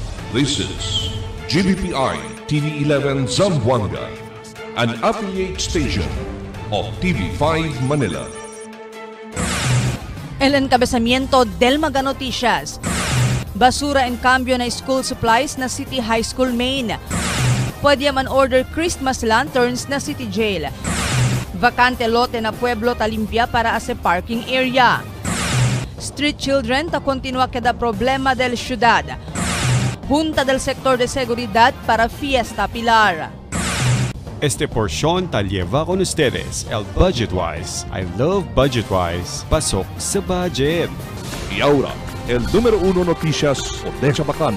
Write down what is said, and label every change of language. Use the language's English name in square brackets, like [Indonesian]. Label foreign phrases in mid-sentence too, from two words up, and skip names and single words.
[English] This is GBPI TV11 Zamboanga, an affiliate station of TV5 Manila. [Chavacano] El encabezamiento del Maga Noticias. Basura en cambio na [English] school supplies [Chavacano] na City High School Main. Pwede man order [English] Christmas lanterns [Chavacano] na City Jail. Vacante lote na Pueblo Talimpia para [English] as a parking area. Street children [Chavacano] ta continua cada problema del ciudad. Junta del sector de seguridad para Fiesta Pilar. Este porción ta lleva con ustedes el Budgetwise. [English] I love Budgetwise. [Filipino] Pasok sa budget. [Chavacano] Y ahora, el número 1 noticias de Chabacano.